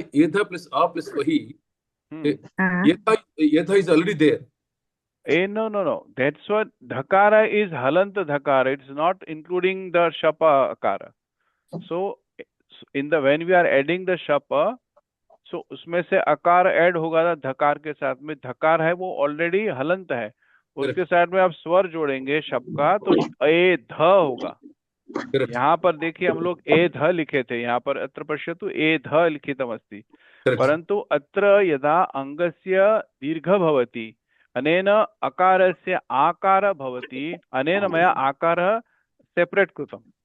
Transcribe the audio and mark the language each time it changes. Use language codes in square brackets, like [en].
[en] एधा plus a plus vahi. Etha is already there. No. That's what dhakara is halant dhakara. It's not including the shapa akara. So in the when we are adding the shapa, [hi] so उसमें से अकार add होगा ना धकार के साथ में. धकार है वो ऑलरेडी हलंत है, उसके साथ में आप स्वर जोड़ेंगे शप का तो ए ध होगा. यहाँ पर देखिए हम लोग ए ध लिखे थे, [sa] यहाँ पर अत्र पश्यतु ए ध लिखितमस्ति, परंतु अत्र यदा अंगस्य दीर्घ भवति अनेन अकारस्य आकार भवति, अनेन मया आकार सेपरेट कृतम्.